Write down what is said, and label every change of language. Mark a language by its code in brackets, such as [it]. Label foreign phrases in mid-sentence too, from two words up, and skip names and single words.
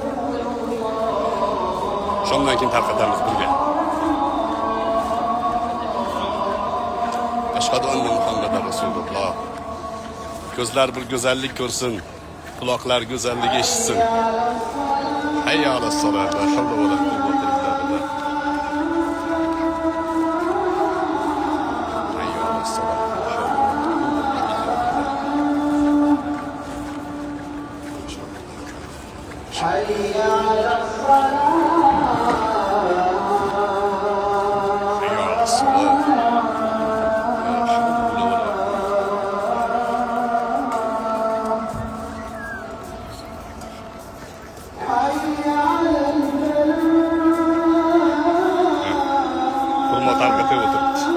[uz] Shomdan keyin tarqatamiz birga. [ar] أشهد أن محمدا رسول الله. [uz] Ko'zlar bir go'zallik ko'rsin, quloqlar go'zallik eshitsin. [ar] حي على الصلاة، لا حول ولا قوة إلا بالله. حي على الصلاة. حي على الصلاة. [uz] Hurmat arkada o'tiribdi.